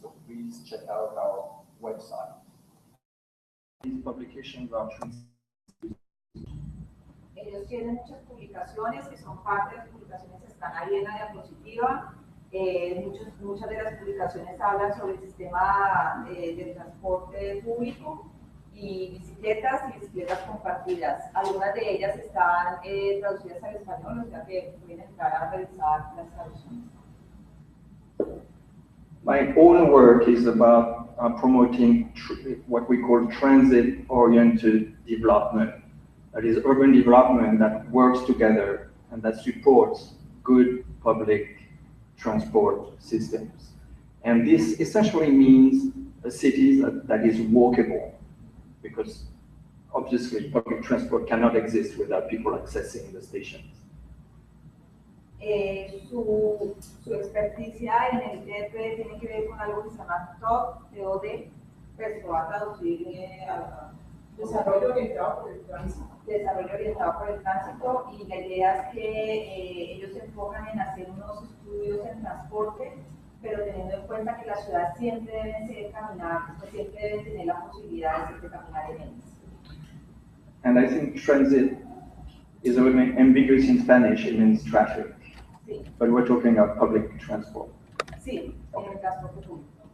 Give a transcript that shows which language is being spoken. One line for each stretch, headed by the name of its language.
English: So please check out our website. These publications are
Spanish: Ellos tienen muchas publicaciones que son parte de las publicaciones, están ahí en la diapositiva. Muchas de las publicaciones hablan sobre el sistema de transporte público y bicicletas compartidas. Algunas de ellas están traducidas al español, o sea que pueden entrar a revisar las traducciones.
English: My own work is about promoting what we call transit-oriented development. That is urban development that works together and that supports good public transport systems. And this essentially means a city that is walkable, because obviously public transport cannot exist without people accessing the stations.
Spanish: Su experticia en el ITDP tiene que ver con algo que se llama TOD, pues se va a traducir a desarrollo orientado por el tránsito. Desarrollo orientado por el tránsito, y la idea es que ellos se enfocan en hacer unos estudios en transporte, pero teniendo en cuenta que las ciudades siempre deben siempre deben tener la posibilidad de caminar en ellas.
English: And I think transit is a little ambiguous in Spanish, it means traffic.
Spanish: Sí,
English: But we're talking about public transport.
Spanish: sí, en el transporte público.